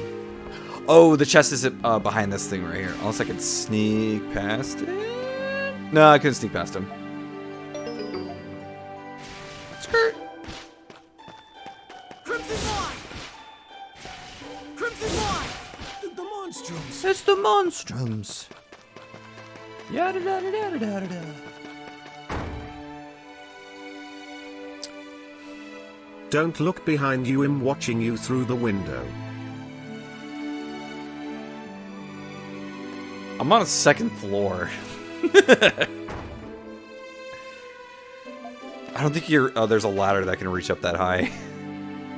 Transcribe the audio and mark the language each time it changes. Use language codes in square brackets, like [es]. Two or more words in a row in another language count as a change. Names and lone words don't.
[en] Oh, the chest is behind this thing right here. Unless I can sneak past it. No, I couldn't sneak past him. Skirt. Crimson Line! Crimson Line! The Monstroms! It's the Monstroms. Yada yada yada yada yada. Don't look behind you, I'm watching you through the window. I'm on a second floor. I don't think there's a ladder that can reach up that high.